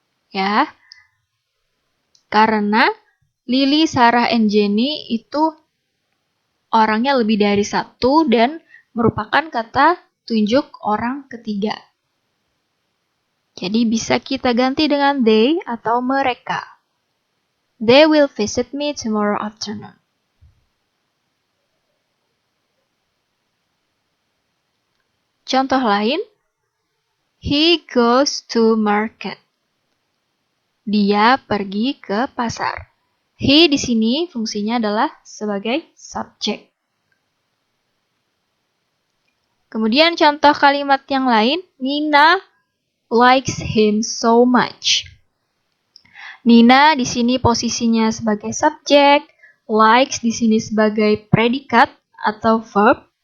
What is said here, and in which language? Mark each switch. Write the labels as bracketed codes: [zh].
[id] Ya. Karena Lily, Sarah, and Jenny itu orangnya lebih dari satu dan merupakan kata tunjuk orang ketiga. Jadi bisa kita ganti dengan they atau mereka. [en] They will visit me tomorrow afternoon. [id] Contoh lain, [en] he goes to market. [id] Dia pergi ke pasar. He di sini fungsinya adalah sebagai subjek. Kemudian contoh kalimat yang lain, Nina [en] likes him so much. [id] Nina di sini posisinya sebagai subjek, likes di sini sebagai predikat atau verb.